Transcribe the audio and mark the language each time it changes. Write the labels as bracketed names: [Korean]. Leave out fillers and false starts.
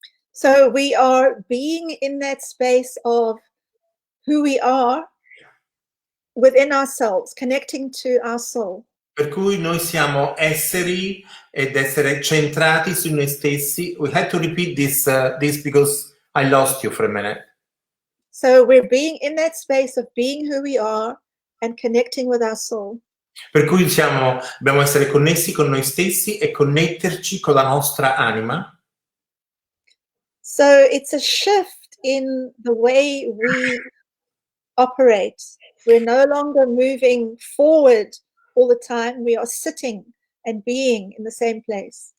[English] So we are being in that space of who we are within ourselves, connecting to our soul. [Italian] Per cui noi siamo esseri ed essere centrati su noi stessi. [English] We had to repeat this because I lost you for a minute. So we're being in that space of being who we are and connecting with our soul. [Italian] Per cui dobbiamo essere connessi con noi stessi e connetterci con la nostra anima. [English] So it's a shift in the way we operate. We're no longer moving forward all the time. We are sitting and being in the same place.